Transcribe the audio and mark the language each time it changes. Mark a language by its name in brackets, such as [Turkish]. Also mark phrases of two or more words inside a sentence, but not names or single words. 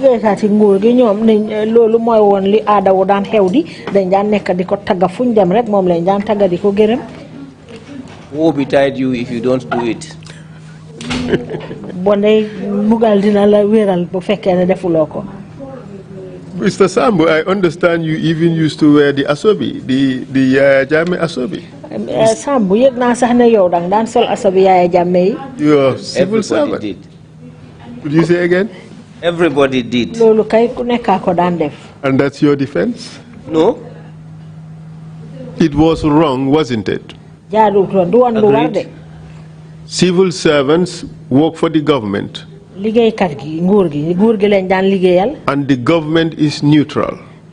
[English] Woe betide you if you don't do it. Mr. Sambou, I understand you even used to wear the asobi, the Yaya Jammeh asobi. [Wolof] Sambou, yek na sax ne yow dang dan sol asobi Yaya Jammeh. [English] You're civil servant. Did. Could you say again? Everybody did. [Wolof] Lolu kay ku nekka ko dan def. [English] And that's your defense? No. It was wrong, wasn't it? Agreed. Civil servants work for the government. And the government is neutral.